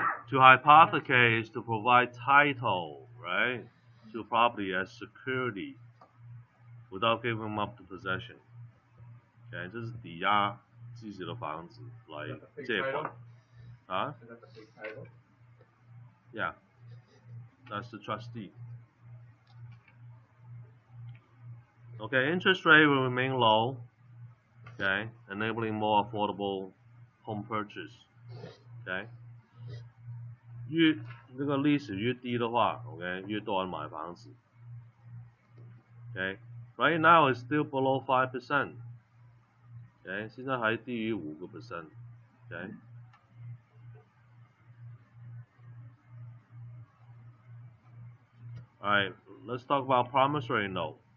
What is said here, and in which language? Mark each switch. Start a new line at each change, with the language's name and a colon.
English: To hypothecate is to provide title, right, to property as security without giving up the possession.
Chinese: Okay, 这是抵押自己的房子来借款。
English: 啊 ？Yeah. That's the trustee. Okay, interest rate will remain low. Okay, enabling more affordable home purchase. Okay.
Chinese: 这个利息越低的话 ，OK， 越多人买房子。
English: Okay, right now it's still below 5%.
Chinese: Okay, 现在还低于5%. Okay.
English: Alright, let's talk about promissory note.